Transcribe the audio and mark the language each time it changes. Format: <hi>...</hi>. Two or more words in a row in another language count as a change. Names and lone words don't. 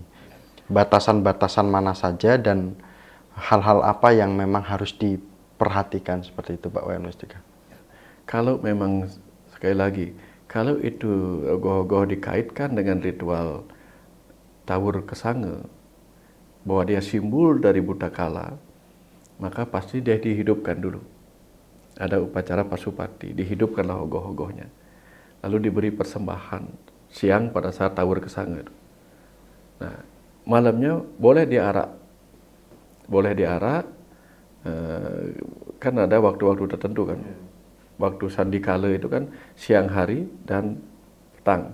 <id>Batasan-batasan mana saja dan hal-hal apa yang memang harus diperhatikan seperti itu Pak Wayan Mustika? Kalau memang sekali lagi, kalau itu ogoh-ogoh dikaitkan dengan ritual Tawur Kesange, bahwa dia simbol dari Butakala, maka pasti dia dihidupkan dulu. Ada upacara Pasupati, dihidupkanlah ogoh-ogohnya. Lalu diberi persembahan siang pada saat Tawur Kesange. Nah, malamnya boleh diarak. Boleh diarak, kan ada waktu-waktu tertentu kan. Waktu sandikala itu kan siang hari dan petang.</id>